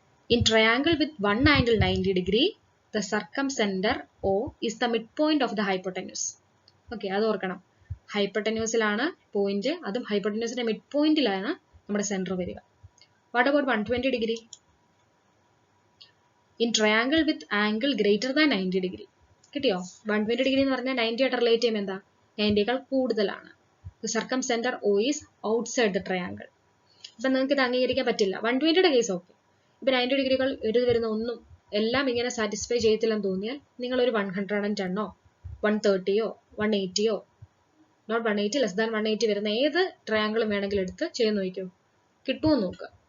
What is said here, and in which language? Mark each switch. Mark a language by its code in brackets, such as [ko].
[en] In triangle with one angle 90 degree, the circumcenter O is the midpoint of the hypotenuse. [ml] Okay, അത് ഓർക്കണം. ഹൈപ്പോട്ടന്യൂസിലാണ് point, അതും ഹൈപ്പോട്ടന്യൂസിന്റെ mid പോയിന്റിലാണ് നമ്മുടെ centre വരിക. [en] What about 120 degree? In triangle with angle greater than 90 degree. [ml] കിട്ടിയോ? 120 degree എന്ന് പറഞ്ഞാൽ 90 ആയിട്ട് relate ചെയ്യുമ്പോൾ എന്താ? 90യേക്കാൾ കൂടുതലാണ്. [en] The circumcenter O is outside the triangle. [ml] അപ്പൊ നിങ്ങൾക്ക് ഇത് അംഗീകരിക്കാൻ പറ്റില്ല. 120യുടെ കേസ് ഓക്കെ. ഇപ്പൊ 90 ഡിഗ്രികൾ വരുന്ന ഒന്നും എല്ലാം ഇങ്ങനെ സാറ്റിസ്ഫൈ ചെയ്യത്തില്ലെന്ന് തോന്നിയാൽ നിങ്ങൾ ഒരു 110 130 180 [en] not 180 less than 180 [ml] വരുന്ന ഏത് ട്രയാങ്കിളും വേണമെങ്കിലും എടുത്ത് ചെയ്ത് നോക്കിയോ, കിട്ടുമോ നോക്കുക.